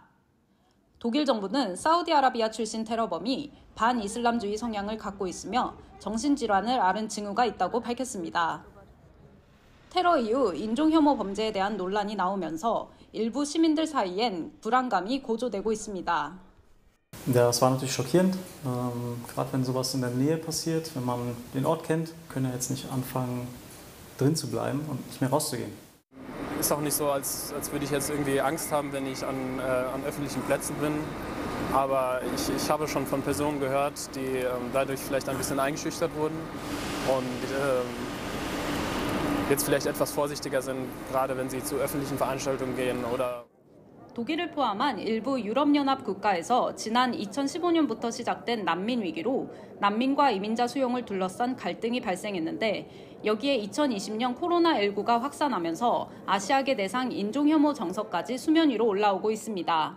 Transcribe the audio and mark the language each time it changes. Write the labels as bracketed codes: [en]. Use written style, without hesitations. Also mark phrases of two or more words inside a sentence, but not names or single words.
[ko] 독일 정부는 사우디아라비아 출신 테러범이 반이슬람주의 성향을 갖고 있으며 정신질환을 앓은 징후가 있다고 밝혔습니다. 테러 이후 인종혐오 범죄에 대한 논란이 나오면서 일부 시민들 사이엔 불안감이 고조되고 있습니다. [de] Ja, das war natürlich schockierend, gerade wenn sowas in der Nähe passiert, wenn man den Ort kennt, können wir jetzt nicht anfangen, drin zu bleiben und nicht mehr rauszugehen. Ist auch nicht so, als würde ich jetzt irgendwie Angst haben, wenn ich an öffentlichen Plätzen bin. Aber ich habe schon von Personen gehört, die dadurch vielleicht ein bisschen eingeschüchtert wurden und jetzt vielleicht etwas vorsichtiger sind, gerade wenn sie zu öffentlichen Veranstaltungen gehen oder [ko] 독일을 포함한 일부 유럽연합 국가에서 지난 2015년부터 시작된 난민 위기로 난민과 이민자 수용을 둘러싼 갈등이 발생했는데 여기에 2020년 코로나19가 확산하면서 아시아계 대상 인종혐오 정서까지 수면 위로 올라오고 있습니다.